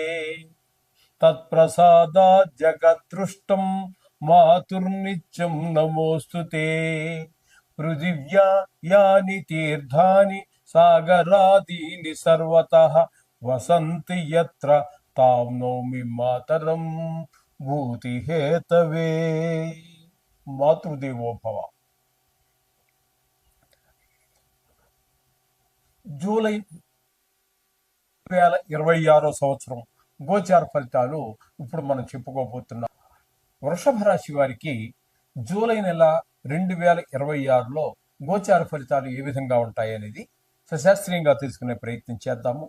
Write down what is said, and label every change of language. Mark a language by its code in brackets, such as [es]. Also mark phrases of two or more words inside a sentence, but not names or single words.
[sa] तत्प्रसादात् जगत्तृष्टं मातुर्नित्यं नमोऽस्तु ते पृथिव्या यानि तीर्थानि सागरादीनि सर्वतः वसन्ति यत्र तां नौमि मातरं भूतिहेतवे मातृदेवो भव. [te] జూలై 2026 సంవత్సరం గోచార ఫలితాలు ఇప్పుడు మనం చెప్పుకోబోతున్నాం. వృషభ రాశి వారికి జూలై నెల 2026లో గోచార ఫలితాలు ఏ విధంగా ఉంటాయి అనేది సశాస్త్రీయంగా తెలుసుకునే ప్రయత్నం చేద్దాము.